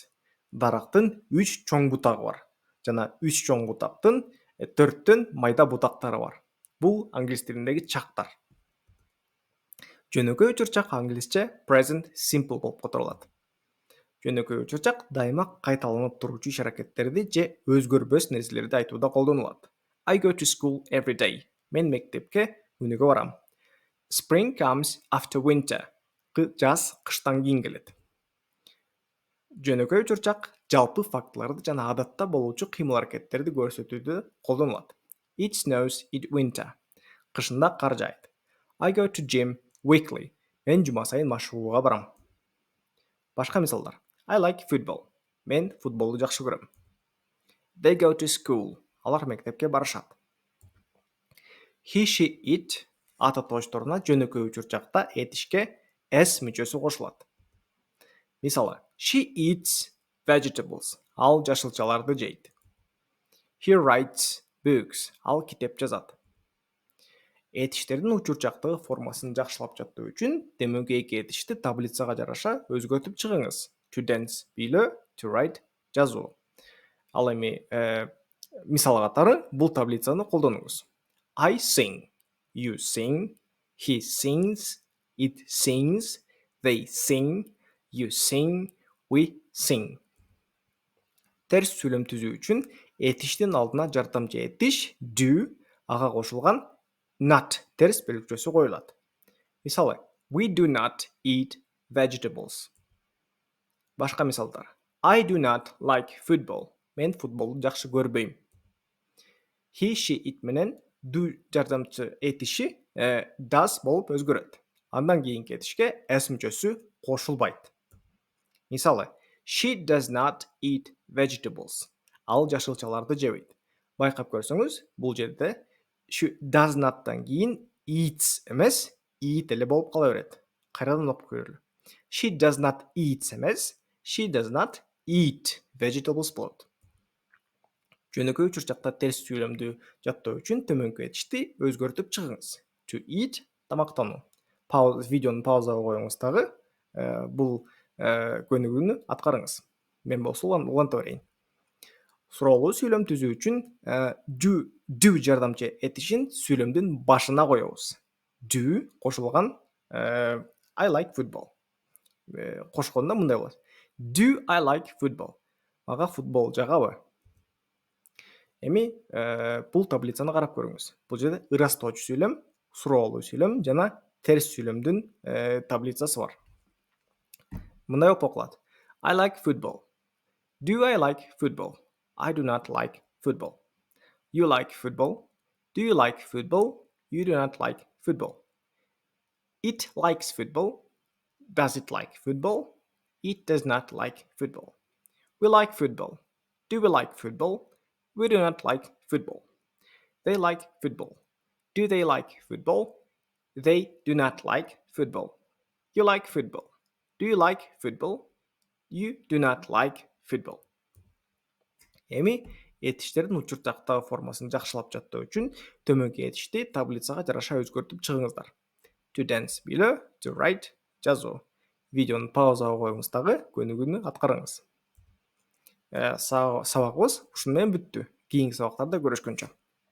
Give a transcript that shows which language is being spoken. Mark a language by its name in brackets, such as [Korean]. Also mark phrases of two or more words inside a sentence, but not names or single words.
[Kyrgyz] Дарактын 3 чоң бутагы бар жана 3 чоң бутактын 4төн майда бутактары бар. Бул англис тилиндеги чактар. Жөнөкөй учурчак англисче [English] present simple [Kyrgyz] болуп которулат. Жөнөкөй учурчак дайыма кайталанып туруучу иш аракеттерди же өзгөрбөс нерселерди айтууда колдонулат. [English] I go to school every day. [Kyrgyz] Мен мектепке күнүгө барам. [English] Spring comes after winter. [Kyrgyz] Жаз кыштан кийин келет. Жөнөкөй учурчак жалпы фактыларды жана адатта болуучу кыймыл аракеттерди көрсөтүүдө колдонулат. [English] It snows in winter. [Kyrgyz] Кышында кар жаайт. [English] I go to gym weekly. [Kyrgyz] Мен жума сайын машыгууга барам. Башка мисалдар. [English] I like football. [Kyrgyz] Мен футболду жакшы көрөм. [English] They go to school. [Kyrgyz] Алар мектепке барышат. [English] He, she, it [Kyrgyz] ата тоошторуна жөнөкөй учурчакта этишке s мүчөсү кошулат. Мисалы, [English] she eats vegetables. [Kyrgyz] Ал жашылчаларды жейт. [English] He writes books. [Kyrgyz] Ал китеп жазат. Этиштердин учурчактагы формасын жакшылап жаттоо үчүн төмөнкү эки этишти таблицага жараша өзгөртүп чыгыңыз. [English] To dance сүйлөө, to write жазуу. [Kyrgyz] Ал эми мисал катары бул таблицаны колдонуңуз. [English] I sing, you sing, he sings, it sings, they sing, you sing, we sing. [Kyrgyz] Терс сүйлөм түзүү үчүн этиштин алдына жардамчы этиш do ага кошулган not терс белгичөсү коюлат. Мисалы, [English] we do not eat vegetables. [Kyrgyz] Башка мисалдар. [English] I do not like football. [Kyrgyz] Мен футболду жакшы көрбөйм. [English] He, she, it [Kyrgyz] менен do жардамчы этиши does болуп өзгөрөт. Андан кийинки этишке s мүчөсү кошулбайт. Мисалы, [English] she does not eat vegetables. [Kyrgyz] Ал жашылчаларды жебейт. Байкап көрсөңүз, бул жерде [English] does not'тан [Kyrgyz] кийин eats эмес, eat эле болуп кала берет. Кайрадан окуп көрөлү. [English] She does not eat эмес, she does not eat vegetables болот. [Kyrgyz] Жөнөкөй учурчакта терс сүйлөмдү жаттоо үчүн төмөнкү этишти өзгөртүп чыгыңыз. [English] To eat тамактануу. [Kyrgyz] Видеону паузага коюңуз дагы бул көнүгүүнү аткарыңыз. Мен болсо уланта берейин. Суроолуу сүйлөм түзүү үчүн do жардамчы этишин сүйлөмдүн башына коебуз. [English] Do кошулган I like football. [Kyrgyz] Кошкондо мындай болот. [English] Do I like football? [Kyrgyz] Мага футбол жагабы? Эми бул таблицаны карап көрүңүз. Бул жерде ырастоочу сүйлөм, суроолуу сүйлөм жана терс сүйлөмдүн таблицасы бар. Мындай болуп окулат. [English] I like football. Do I like football? I do not like football. You like football? Do you like football? You do not like football. It likes football. Does it like football? It does not like football. We like football. Do we like football? We do not like football. They like football. Do they like football? They do not like football. You like football. Do you like football? You do not like football. [Kyrgyz] Эми этиштердин учурчактагы формасын жакшылап жаттоо үчүн төмөнкү этишти таблицага жараша өзгөртүп чыгыңыздар. [English] To dance сүйлөө, to write жазуу. [Kyrgyz] Видеону паузага коюңуз дагы көнүгүүнү аткарыңыз. Сабагыбыз ушуну менен бүттү. Кийинки сабактарда көрүшкөнчө.